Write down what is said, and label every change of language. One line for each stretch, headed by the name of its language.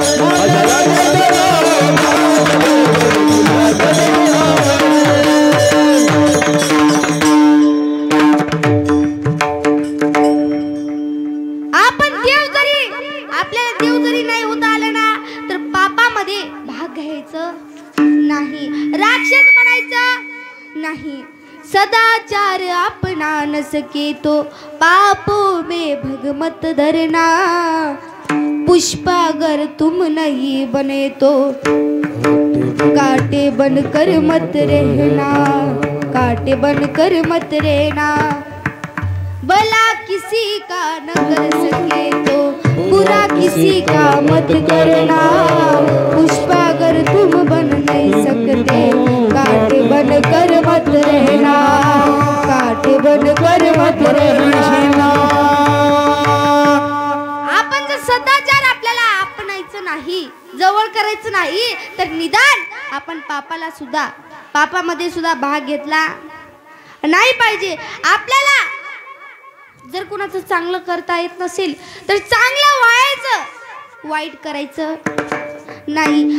Marathi: माझ्या राजाचं नाव गाजतंय किल्ल्याच्या दगडावर. आपल्याला देव जरी नाही होता आलं ना तर पापामध्ये भाग घ्यायचं नाही, राक्षस बनायचं नाही.
Hindi: सदाचार अपना न सके तो पापो में भगमत धरना. पुष्पा अगर तुम नहीं बने तो कांटे बनकर मत रहना. कांटे बनकर मत रहना. भला किसी का न कर सके तो बुरा किसी का मत करना. पुष्पा अगर तुम बन नहीं सकते कांटे बन कर मत रहना. कांटे बन कर मत रहना.
Marathi: आपण जर सदाचार आपल्याला अपनायचं नाही, जवळ करायचं नाही तर निदान आपण पापामध्ये सुद्धा भाग घेतला नाही पाहिजे. आपल्याला जर कुणाचं चांगलं करता येत नसेल तर चांगलं व्हायचं, वाईट करायचं नाही.